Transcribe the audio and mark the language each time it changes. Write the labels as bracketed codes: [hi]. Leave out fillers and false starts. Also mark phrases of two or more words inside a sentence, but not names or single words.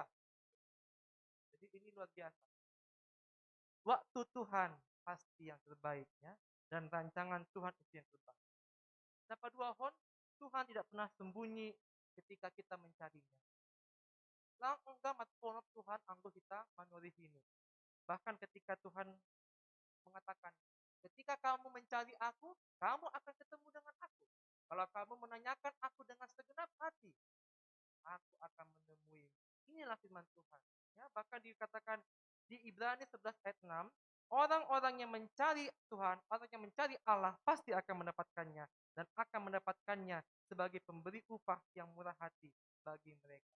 [id] Jadi ini luar biasa. Waktu Tuhan pasti yang terbaik ya, dan rancangan Tuhan itu yang terbaik. Dapat dua hon, Tuhan tidak pernah sembunyi ketika kita mencarinya. [bts] Lang enggak matponop Tuhan anggo kita manurihinu. [id] Bahkan ketika Tuhan mengatakan, ketika kamu mencari aku, kamu akan ketemu dengan aku. Kalau kamu menanyakan aku dengan segenap hati, aku akan menemui. Inilah firman Tuhan. Ya, bahkan dikatakan di Ibrani 11 ayat 6, orang-orang yang mencari Tuhan, orang yang mencari Allah pasti akan mendapatkannya dan akan mendapatkannya sebagai pemberi upah yang murah hati bagi mereka.